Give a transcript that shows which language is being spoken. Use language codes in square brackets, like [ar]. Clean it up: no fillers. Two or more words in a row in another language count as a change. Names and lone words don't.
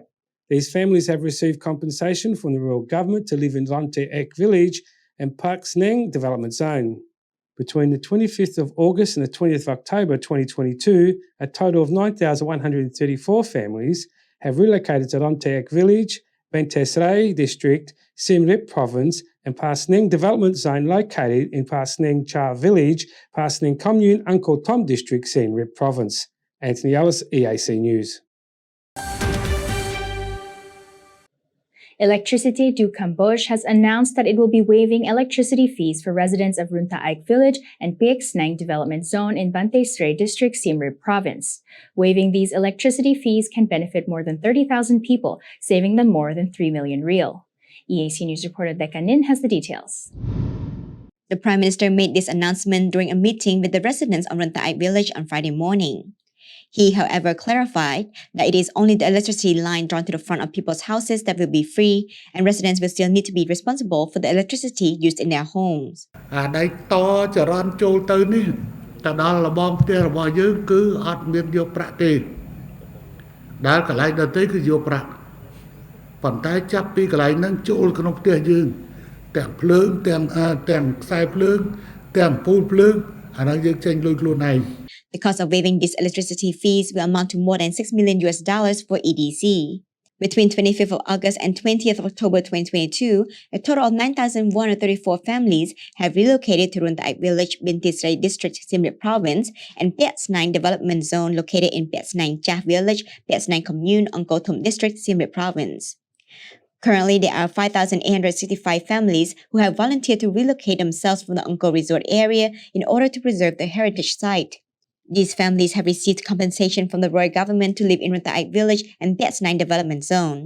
[en] These families have received compensation from the rural government to live in Runtaik village and Pek Snang development zone. Between the 25th of August and the 20th of October 2022, a total of 9,134 families have relocated to Runtaik village, Bante Srai district, Siem Reap province, and Pek Snang development zone located in Pek Snang Char village, Pek Snang commune, Angkor Thom district, Siem Reap province. Anthony Ellis, EAC News. Electricity du Cambodge has announced that it will be waiving electricity fees for residents of Runtaik village and Pek Snang development zone in Bante Srai district, Siem Reap province. Waiving these electricity fees can benefit more than 30,000 people, saving them more than 3 million real. EAC News reporter Decca Nin has the details. The Prime Minister made this announcement during a meeting with the residents of Runtaik village on Friday morning. He, however, clarified that it is only the electricity line drawn to the front of people's houses that will be free, and residents will still need to be responsible for the electricity used in their homes. [km] ដៃតចរន្តចូលទៅនេះទៅដល់របងផ្ទះរបស់យើងគឺអត់មានយកប្រាក់ទេដែលកន្លែងដទៃគឺយកប្រាក់ប៉ុន្តែចាប់ពីកន្លែងហ្នឹងចូលក្នុងផ្ទះយើងទាំងភ្លើងទាំងខ្សែភ្លើងទាំងពូលភ្លើងអាហ្នឹងយើងចេញលុយខ្លួនឯង [en] The cost of waiving these electricity fees will amount to more than $6 million for EDC. Between 25th of August and 20th of October 2022, a total of 9,134 families have relocated to Runtaik village, Binti Srai district, Siem Reap province, and Piats 9 development zone located in Piats 9 Chah village, Piats 9 commune, Angkor Thom district, Siem Reap province. Currently, there are 5,865 families who have volunteered to relocate themselves from the Angkor resort area in order to preserve the heritage site. These families have received compensation from the royal government to live in Runtaik village and Piats 9 development zone.